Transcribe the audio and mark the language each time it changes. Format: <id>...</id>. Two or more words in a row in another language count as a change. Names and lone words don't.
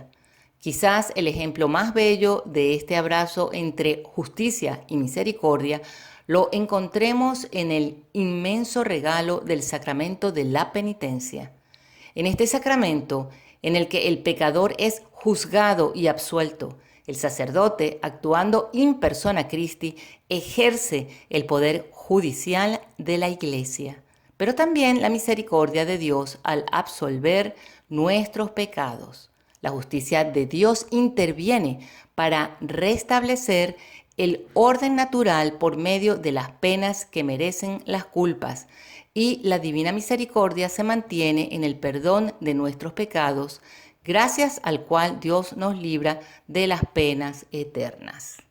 <es>Quizás el ejemplo más bello de este abrazo entre justicia y misericordia lo encontremos en el inmenso regalo del sacramento de la penitencia. En este sacramento, en el que el pecador es juzgado y absuelto, el sacerdote, actuando</es> <la>in persona Christi,</la> <es>ejerce el poder judicial de la Iglesia, pero también la misericordia de Dios al absolver nuestros pecados. La justicia de Dios interviene para restablecer el orden natural por medio de las penas que merecen las culpas, y la divina misericordia se mantiene en el perdón de nuestros pecados, gracias al cual Dios nos libra de las penas eternas.</es>